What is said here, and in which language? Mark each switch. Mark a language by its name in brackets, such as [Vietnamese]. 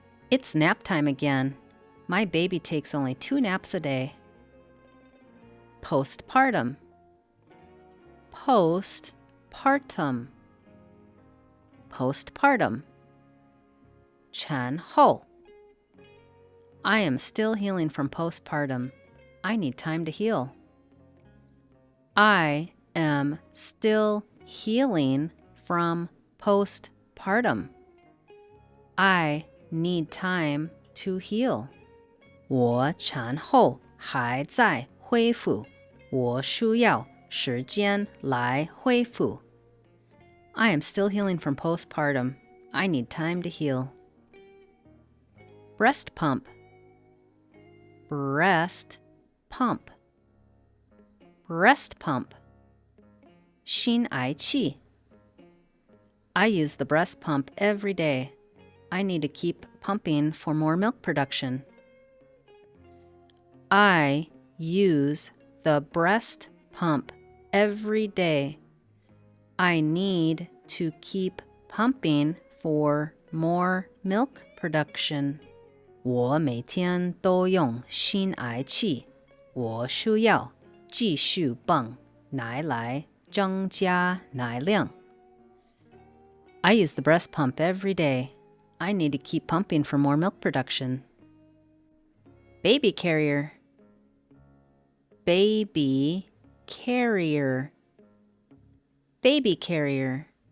[English] It's nap time again. My baby takes only 2 naps a day. Postpartum. Postpartum. Postpartum. 产后 I am still healing from postpartum. I need time to heal. I am still healing from postpartum. I need time to heal. [Chinese] 我产后还在恢复，我需要时间来恢复。 [English] I am still healing from postpartum. I need time to heal. Breast pump. Breast pump. Breast pump. 心癌器 I use the breast pump every day. I need to keep pumping for more milk production. I use the breast pump every day. I need to keep pumping for more milk production. [Chinese] 我每天都用心癌器，我需要继续泵奶来增加奶量。 [English] I use the breast pump every day. I need to keep pumping for more milk production. Baby carrier. Baby carrier. Baby carrier.